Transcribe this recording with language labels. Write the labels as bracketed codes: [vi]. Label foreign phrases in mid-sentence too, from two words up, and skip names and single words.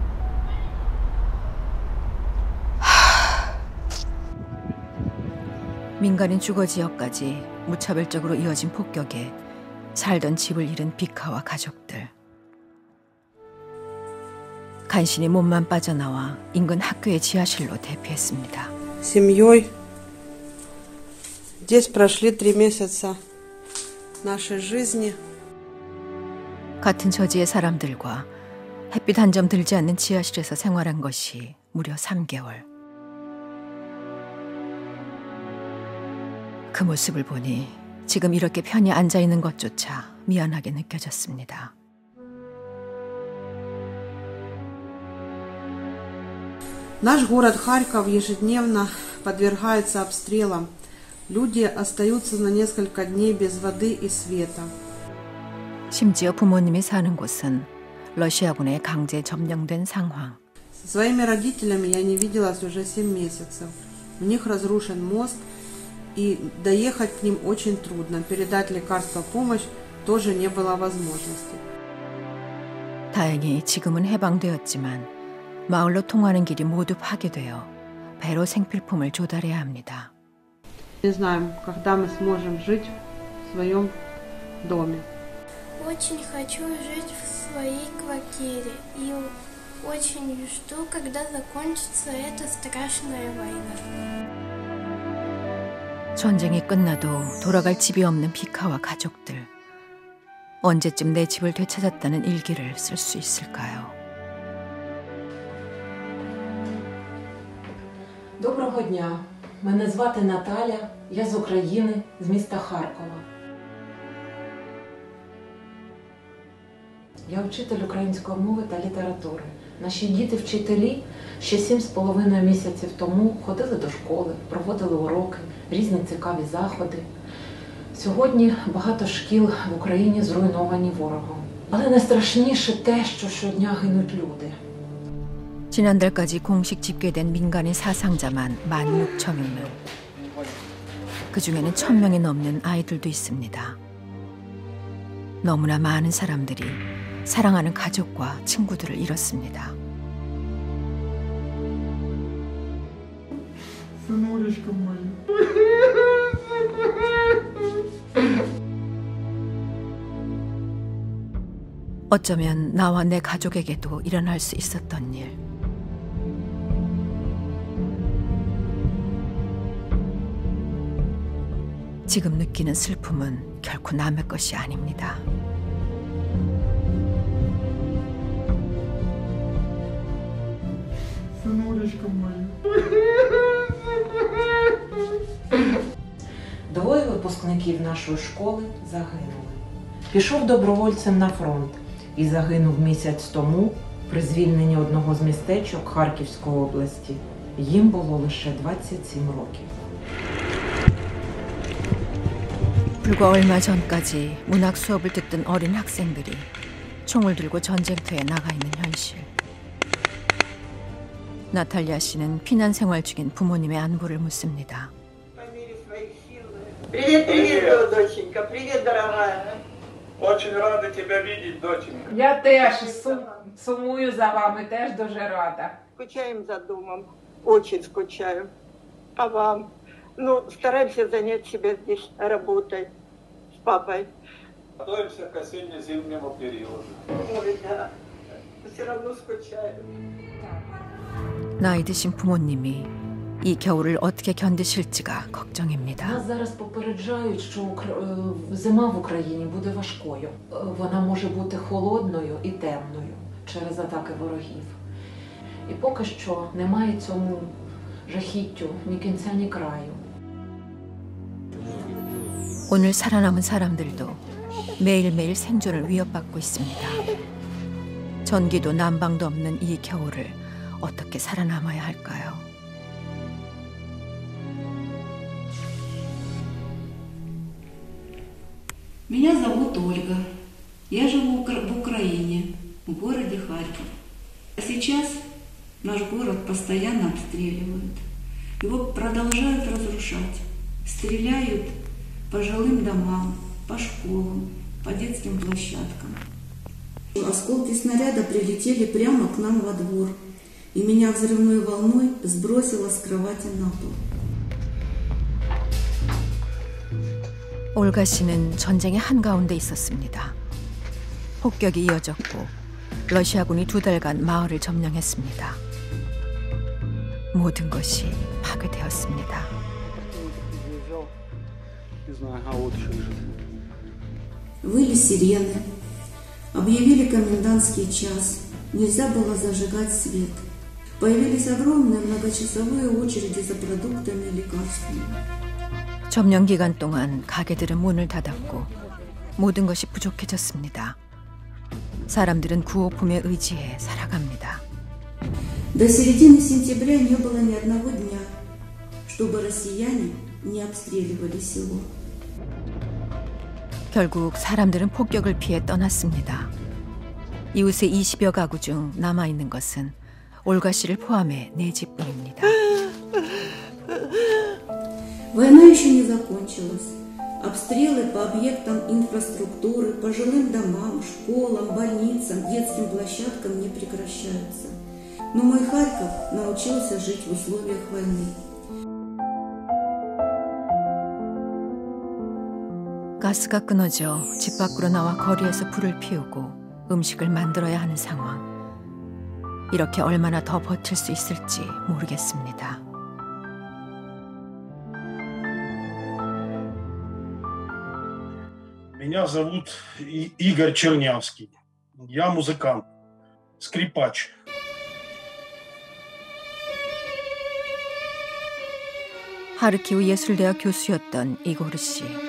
[ko] 민간인 주거 지역까지 무차별적으로 이어진 폭격에 살던 집을 잃은 비카와 가족들. 간신히 몸만 빠져나와 인근 학교의 지하실로 대피했습니다. [ru] Семьей здесь прошли 3 месяца нашей жизни. [ko] 같은 처지의 사람들과 햇빛 한 점 들지 않는 지하실에서 생활한 것이 무려 3개월. 그 모습을 보니 지금 이렇게 편히 앉아있는 것조차 미안하게 느껴졌습니다. [ru] Наш город Харьков ежедневно подвергается обстрелам. Люди остаются на несколько дней без воды и света. [ko] 심지어 부모님이 사는 곳은 러시아군에 강제 점령된 상황. [ru] Со своими родителями я не виделась уже 7 месяцев. У них разрушен мост, и доехать к ним очень трудно. Передать лекарства, помощь тоже не было возможности. [ko] 다행히 지금은 해방되었지만 마을로 통하는 길이 모두 파괴되어 배로 생필품을 조달해야 합니다. [ru] Не знаем, когда мы сможем жить в своем доме. Очень хочу жить в своей квартире и очень жду, когда закончится эта страшная война. [ko] 전쟁이 끝나도 돌아갈 집이 없는 비카와 가족들. 언제쯤 내 집을 되찾았다는 일기를 쓸 수 있을까요? [uk] Доброго дня. Мене звати Наталя. Я з України, з міста Харкова. Я вчитель української мови та літератури. Наші діти-вчителі ще 7,5 місяців тому ходили до школи, проводили уроки, різні цікаві заходи. Сьогодні багато шкіл в Україні зруйновані ворогом. Але найстрашніше те, що щодня гинуть люди. [ko] 지난달까지 공식 집계된 민간인 사상자만 16,000명. 그중에는 1,000명이 넘는 아이들도 있습니다. 너무나 많은 사람들이 사랑하는 가족과 친구들을 잃었습니다. [ru] Сынулечка мой. [ko] 어쩌면 나와 내 가족에게도 일어날 수 있었던 일. 지금 느끼는 슬픔은 결코 남의 것이 아닙니다. [uk] Сонечко моє. Двоє випускників нашої школи загинули. Пішов добровольцем на фронт і загинув місяць тому при звільненні одного з містечок Харківської області. Їм було лише 27 років. [ko] 불과 얼마 전까지 문학 수업을 듣던 어린 학생들이 총을 들고 전쟁터에 나가 있는 현실. 나탈리아 씨는 피난 생활 중인 부모님의 안부를 묻습니다. [ru] Привет, привет, доченька, привет, дорогая. Очень рада тебя видеть, доченька. [uk] Я теж сумую за вами, теж дуже рада. [ru] Скучаем за домом, очень скучаем. А вам? Ну, стараемся занять себя здесь работой с папой. Готовимся к осенне-зимнему периоду. Ой, да, все равно скучаем. [ko] 나이 드신 부모님이 이 겨울을 어떻게 견디실지가 걱정입니다. [uk] Нас зараз попереджають, що зима в Україні буде важкою. Вона може бути холодною і темною через атаки ворогів. І поки що немає цьому жахіттю ні кінця, ні краю. [ko] 오늘 살아남은 사람들도 매일매일 생존을 위협받고 있습니다. 전기도 난방도 없는 이 겨울을 어떻게 살아남아야 할까요? [ru] Меня зовут Ольга. Я живу в Украине, в городе Харьков. Сейчас наш город постоянно обстреливают. Его продолжают разрушать. Стреляют по жилым домам, по школам, по детским площадкам. Осколки снаряда прилетели прямо к нам во двор. И меня взрывной волной сбросило с кровати на пол. [ko] 올가 씨는 전쟁의 한가운데 있었습니다. 폭격이 이어졌고 러시아군이 2달간 마을을 점령했습니다. 모든 것이 파괴되었습니다. [ru] Выли сирены, объявили комендантский час, нельзя было зажигать свет. Появились огромные многочасовые очереди за продуктами и лекарствами. [ko] 점령 기간 동안 가게들은 문을 닫았고 모든 것이 부족해졌습니다. 사람들은 구호품에 의지해 살아갑니다. [ru] До середины сентября не было ни одного дня, чтобы россияне не обстреливали село. [ko] 결국 사람들은 폭격을 피해 떠났습니다. 이웃의 20여 가구 중 남아있는 것은 올가 씨를 포함해 4집뿐입니다. [ru] Война еще не закончилась. Обстрелы по объектам инфраструктуры, по жилым домам, школам, больницам, детским площадкам не прекращаются. Но мой Харьков научился жить в условиях войны. [ko] 가스가 끊어져 집 밖으로 나와 거리에서 불을 피우고 음식을 만들어야 하는 상황. 이렇게 얼마나 더 버틸 수 있을지 모르겠습니다. [ru] Меня зовут Игорь Чернявский. Я музыкант, скрипач. [ko] 하르키우 예술대학 교수였던 이고르 씨.